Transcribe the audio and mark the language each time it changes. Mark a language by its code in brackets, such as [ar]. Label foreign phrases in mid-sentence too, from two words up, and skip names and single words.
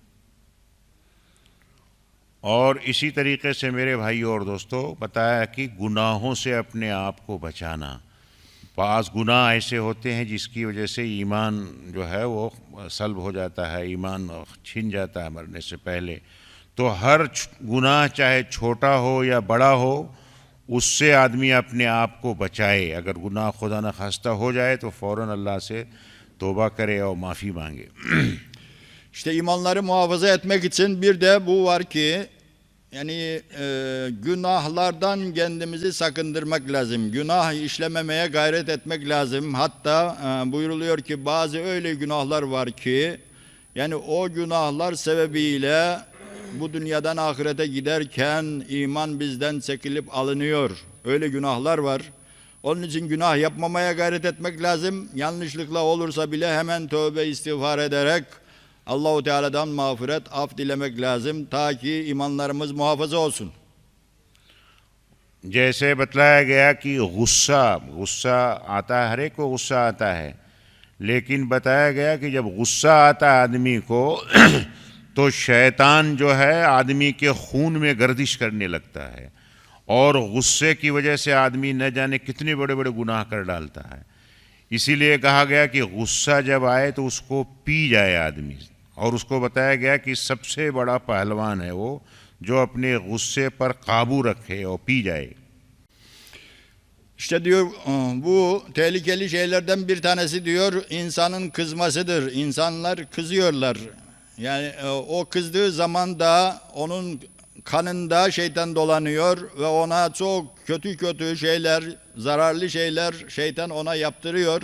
[hi] और इसी तरीके से मेरे भाइयों और दोस्तों बताया कि गुनाहों से अपने आप को बचाना। बाज़ गुनाह ऐसे होते हैं जिसकी वजह से ईमान जो है वो सल्ब हो जाता है, ईमान छिन जाता है मरने से पहले। तो हर गुनाह चाहे छोटा हो या बड़ा हो, उससे आदमी अपने आप को बचाए। अगर गुनाह खुदा न खास्ता हो जाए तो फ़ौरन अल्लाह से तौबा करे और माफ़ी मांगे। [tr] İşte imanları muhafaza etmek için bir de bu var ki, yani günahlardan kendimizi sakındırmak lazım. Günah işlememeye gayret etmek lazım. Hatta buyuruluyor ki bazı öyle günahlar var ki, yani o günahlar sebebiyle bu dünyadan ahirete giderken iman bizden çekilip alınıyor. Öyle günahlar var. Onun için günah yapmamaya gayret etmek lazım. Yanlışlıkla olursa bile hemen tövbe istiğfar ederek Allah-u Teala'dan mağfiret, af dilemek lazım ta ki imanlarımız muhafaza olsun. [hi] जैसे बताया गया कि गुस्सा गुस्सा आता है, हर एक को गुस्सा आता है, लेकिन बताया गया कि जब गुस्सा आता है आदमी को तो शैतान जो है आदमी के खून में गर्दिश करने लगता है और गुस्से की वजह से आदमी न जाने कितने बड़े बड़े गुनाह कर डालता है। इसीलिए कहा गया कि गुस्सा जब आए तो उसको पी जाए आदमी। और उसको बताया गया कि सबसे बड़ा पहलवान है वो जो अपने गुस्से पर काबू रखे और पी जाए। [tr] İşte diyor bu tehlikeli şeylerden bir tanesi diyor insanın kızmasıdır. İnsanlar kızıyorlar. Yani o kızdığı zaman da onun kanında şeytan dolanıyor ve ona çok kötü şeyler, zararlı şeyler şeytan ona yaptırıyor.